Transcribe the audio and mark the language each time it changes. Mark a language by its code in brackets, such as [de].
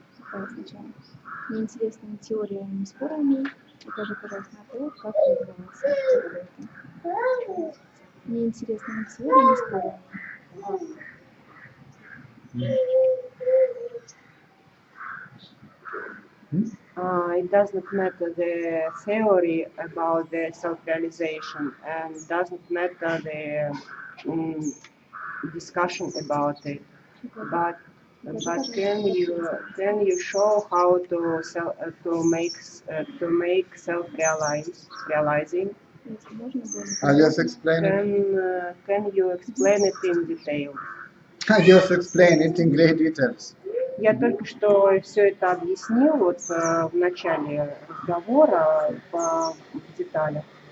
[ru] Сначала. Мне интересна не теория, не спор о ней. Укажи, пожалуйста, на то, как реализоваться. Только это. Мне интересна не теория, не спор о ней. [en] It doesn't matter the theory about the self-realization, and doesn't matter the discussion about it. But can you show how to make self-realizing? [ru] Если можно более [en] I'll just explain it. Can you explain it in detail? I'll just explain it in great details. [ru] Я только что все это объяснил вот в начале разговора в деталях.